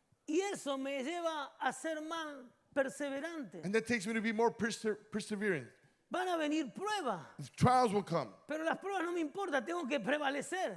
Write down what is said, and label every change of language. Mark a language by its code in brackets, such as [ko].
[es] Y eso me lleva a ser más perseverante. [en] And that takes me to be more persevering. [es] Van a venir pruebas, [en] Trials will come. [es] pero las pruebas no me importa, tengo que prevalecer.